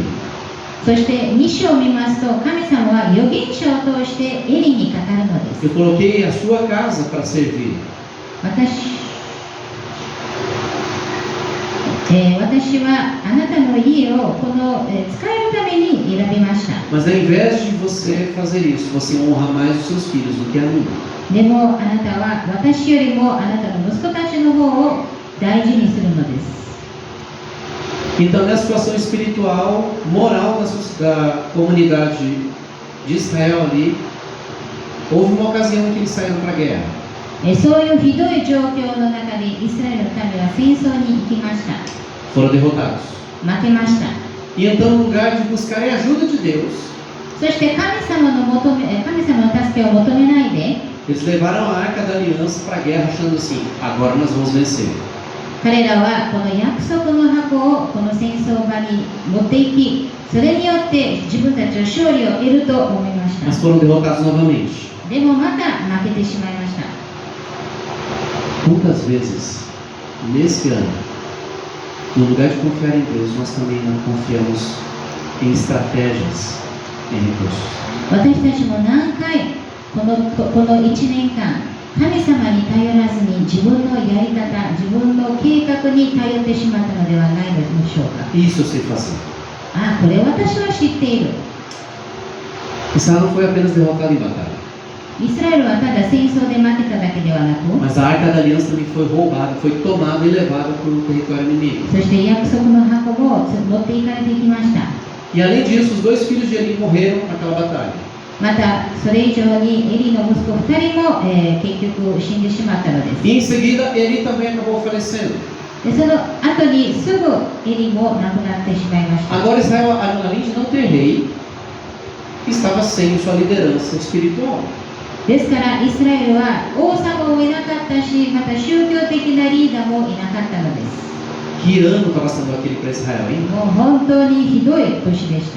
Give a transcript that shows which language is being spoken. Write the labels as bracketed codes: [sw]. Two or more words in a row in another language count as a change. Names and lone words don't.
[ja] そして2章を見ますと、神様は預言者を通してエリに語るのです。 [pt] Eu coloquei a sua casa para servir. [ja] 私はあなたの家をこの、使えるために選びました。 [pt] Mas ao invés de você fazer isso, você honra mais os seus filhos do que a mim. [ja] でもあなたは私よりもあなたの息子たちの方を大事にするのです。 [pt] Então, nessa situação espiritual, moral da comunidade de Israel ali, houve uma ocasião em que eles saíram para a guerra. [ja] そういうひどい状況の中でイスラエルの民は戦争に行きました。 [pt] Foram derrotados. [ja] 負けました。 [pt] E então, no lugar de buscarem a ajuda de Deus, [ja] そして神様の助けを求めないで、 [pt] eles levaram a arca da aliança para a guerra, achando assim: agora nós vamos vencer. [ja] 彼らはこの約束の箱をこの戦争場に持っていき、それによって自分たちは勝利を得ると思いまし [pt] Mas [ja] た。 [pt] foram derrotados novamente. [ja] でもまた負けてしまいました。 [pt] Muitas vezes, nesse ano, no lugar de confiar em Deus, nós também não confiamos em estratégias, em recursos. [ja] 私たちも何回この1年間、神様に頼らずに自分のやり方、自分の計画に頼ってしまったのではないでしょうか。 [pt] Isso eu sei fazer. [ja] ああ、これ私は知っている。 [pt] Israel não foi apenas derrotado em batalha, [ja] イスラエルはただ戦争で負けただけではなく、 [pt] mas a arca da aliança também foi roubada, foi tomada e levada para o território inimigo. [ja] そして約束の箱も持っていかれていきました。 [pt] E além disso, os 2 filhos de Eli morreram naquela batalha. [ja] またそれ以上にエリの息子2人も、結局死んでしまったのです。 [pt] E em seguida, Eli também acabou falecendo. [ja] でその後にすぐエリも亡くなってしまいました。 [pt] Agora Israel, além de não ter rei, estava sem sua liderança espiritual. [ja] ですからイスラエルは王様もいなかったし、また宗教的なリーダーもいなかったのです。 [pt] Que ano estava sendo aquele para Israel, hein? [ja] もう本当にひどい年でした。